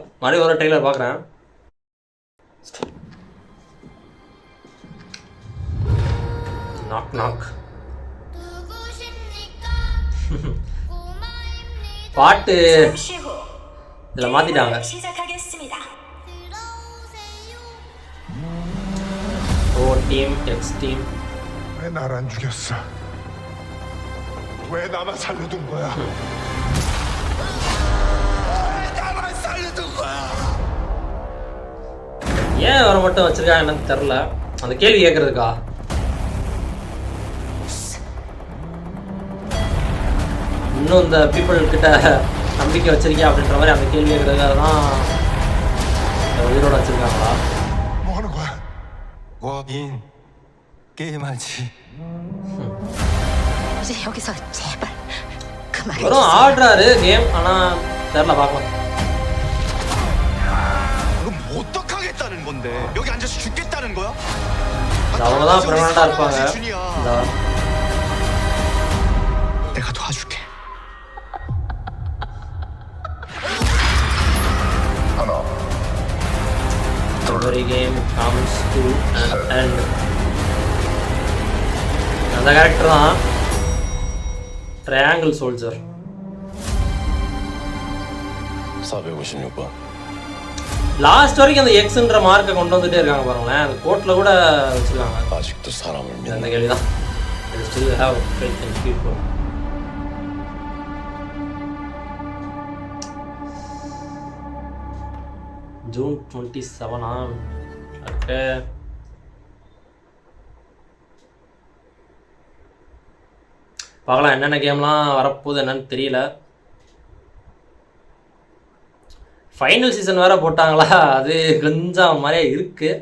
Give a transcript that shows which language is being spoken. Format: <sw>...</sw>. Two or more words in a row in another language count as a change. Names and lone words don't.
<ta>மறுபடியும் ஒரு ட்ரெய்லர் பார்க்குறேன்.</ta> <en>knock knock</en> <ta>பாட்டு இதில் மாற்றிட்டாங்க.</ta> <en>O team, X team.</en> <ko>왜 날 안 죽였어? 왜 나만 살려둔 거야?</ko> <ta>ஏன் அவரை மட்டும் வச்சிருக்காங்க என்னன்னு தெரில. அந்த கேள்வி கேட்கறதுக்கா? இன்னும் இந்த பீப்புள் கிட்ட நம்பிக்கை வச்சிருக்கியா அப்படின்ற மாதிரி அந்த கேள்வி கேட்கறதுக்காக தான் உயிரோட வச்சிருக்காங்களா?</ta> <ko>이제 여기서 제발 그만해</ko> <ta>வெறும்</ta> <ko>주세요.</ko> <ta>ஆடுறாரு கேம். ஆனால் தெரில, பார்க்கலாம்.</ta> <ko>건데 여기 앉아서 죽겠다는 거야?</ko> <ta>அவங்க தான் பெர்மனண்டா இருப்பாங்க.</ta> <ko>준이야. 내가 도와줄게.</ko> <en>Every game comes to an end.</en> <ta>அந்த கேரக்டர் தான்</ta> <en>triangle soldier.</en> <ko>456번.</ko> <ta>லாஸ்ட் வரைக்கும் அந்த எக்ஸ்ன்ற மார்க்கை கொண்டு வந்துட்டே இருக்காங்க பாருங்களேன். அந்த கோட்ல கூட வச்சிருக்காங்க.</ta> <ko>아직도 사람을</ko> <ta>அந்த</ta> <ko>믿나?</ko> <ta>கேள்விதான்.</ta> <en>Still have faith in people. June 27 okay.</en> <ta>பார்க்கலாம் என்னென்ன கேம்லாம் வரப்போகுது என்னன்னு தெரியல.</ta> <en>final season</en> <ta>வேறு போட்டாங்களா, அது கொஞ்சம் மாதிரியே இருக்குது.</ta>